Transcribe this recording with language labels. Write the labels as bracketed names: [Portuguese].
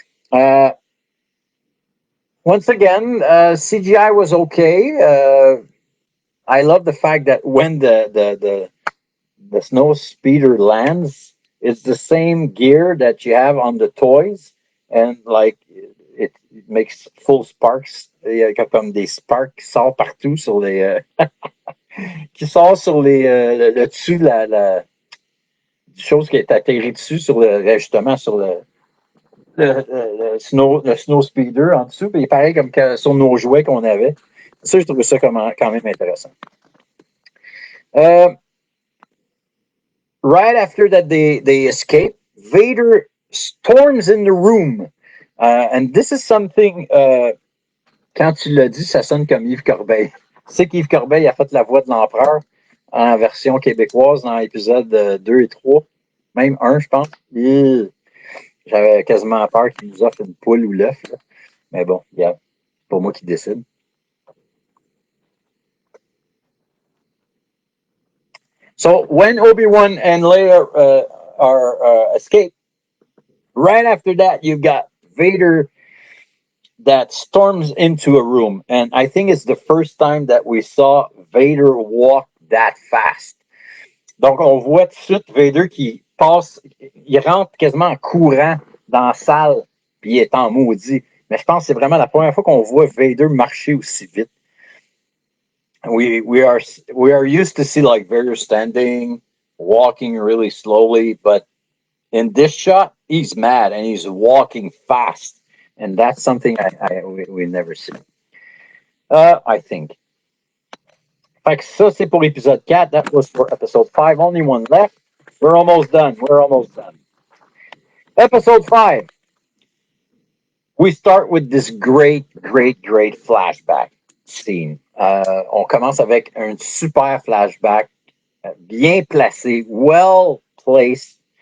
[English] Uh, Once again, CGI was okay. I love the fact that when the snow speeder lands, it's the same gear that you have on the toys, and like it makes full sparks. [French] Il y a comme des sparks qui sortent partout sur les qui sortent sur le dessus de la chose qui est atterri dessus sur justement sur le snow speeder en dessous. Puis il est pareil comme sur nos jouets qu'on avait. Ça, je trouve ça quand même intéressant. [English] Right after that, they escape. Vader storms in the room, and this is something. [French] Quand tu l'as dit, ça sonne comme Yves Corbeil. Tu sais qu'Yves Corbeil a fait la voix de l'empereur en version québécoise dans l'épisode 2 et 3, même 1, je pense. J'avais quasiment peur qu'il nous offre une poule ou l'œuf. Mais bon, c'est pas moi qui décide. [English] So when Obi-Wan and Leia are escaped, right after that, you've got Vader that storms into a room. And I think it's the first time that we saw Vader walk that fast. [French] Donc, on voit tout de suite Vader qui passe, il rentre quasiment en courant dans la salle, puis il est en maudit. Mais je pense que c'est vraiment la première fois qu'on voit Vader marcher aussi vite. [English] We are used to see like Vader standing, walking really slowly, but in this shot, he's mad and he's walking fast, and that's something we never see. I think. [French] Fait que ça, c'est pour épisode 4. [English] That was for episode 5. Only one left. We're almost done. Episode 5. We start with this great flashback scene. [French] On commence avec un super flashback, bien placé, [English] well placed.